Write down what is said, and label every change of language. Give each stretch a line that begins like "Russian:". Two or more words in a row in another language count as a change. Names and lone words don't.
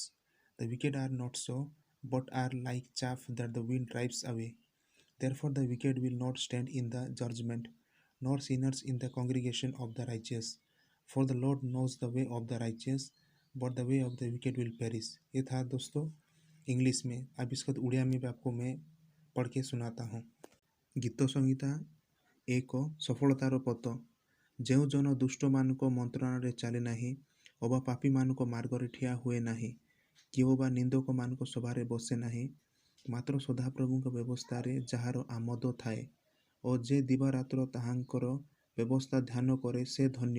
English: The wicked are not so, but are like chaff that the wind drives away. Therefore the wicked will not stand in the judgment, nor sinners in the congregation of the righteous. For the Lord knows the way of the righteous, but the way of the wicked will perish.
Hindi: ये था दोस्तों इंग्लिश में। अब इसको उड़िया में भी आपको मैं पढ़ के सुनाता हूँ।
Odia: ଗୀତ ସଂହିତା 1 ସଫଳତାର ପଥ। ଯେଉଁ ଜନ ଦୁଷ୍ଟମାନଙ୍କ ମନ୍ତ୍ରଣାରେ ଚାଲେ ନାହିଁ ଅବା ପାପୀମାନଙ୍କ ମାର୍ଗରେ ଠିଆ ହୁଏ ନାହିଁ, କିଏ ବା ନିନ୍ଦକମାନଙ୍କ ସଭାରେ ବସେ ନାହିଁ, ମାତ୍ର ସଦାପ୍ରଭୁଙ୍କ ବ୍ୟବସ୍ଥାରେ ଯାହାର ଆମୋଦ ଥାଏ ଓ ଯେ ଦିବାରାତ୍ର ତାହାଙ୍କର ବ୍ୟବସ୍ଥା ଧ୍ୟାନ କରେ ସେ ଧନ୍ୟ।